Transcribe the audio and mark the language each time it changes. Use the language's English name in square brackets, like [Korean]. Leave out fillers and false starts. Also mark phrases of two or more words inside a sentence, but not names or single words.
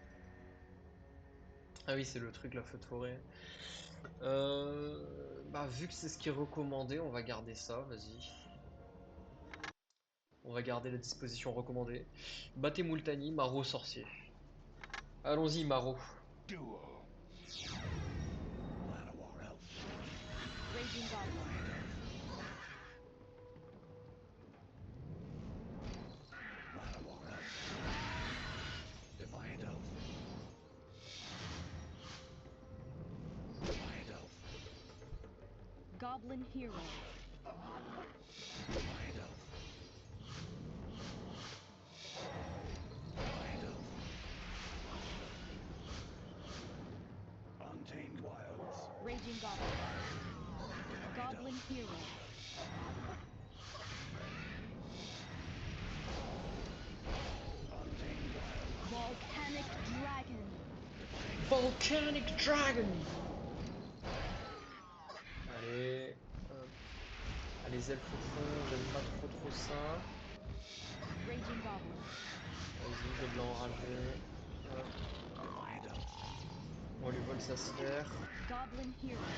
[French] Ah oui, c'est le truc, la feu de forêt. Bah, vu que c'est ce qui est recommandé, on va garder ça, vas-y. On va garder la disposition recommandée. Battez Multani, maraud sorcier. Allons-y, maraud. Duo. Llanowar Elf. Raging Goblin. Llanowar Elf. Defiant Elf. Defiant Elf. Goblin Hero. Defiant Elf. Defiant Elf. Untamed Wilds. Raging Goblin. Defiant Goblin Elf. Hero. Untamed Wilds. Volcanic Dragon. Volcanic Dragon. Allez. Hop. Ah, les elfes au fond, j'aime pas trop ça. Raging Goblin. Vas-y, gobelin enragé. Hop. Defiant Elf. On lui vole sa sphère. Goblin Hero.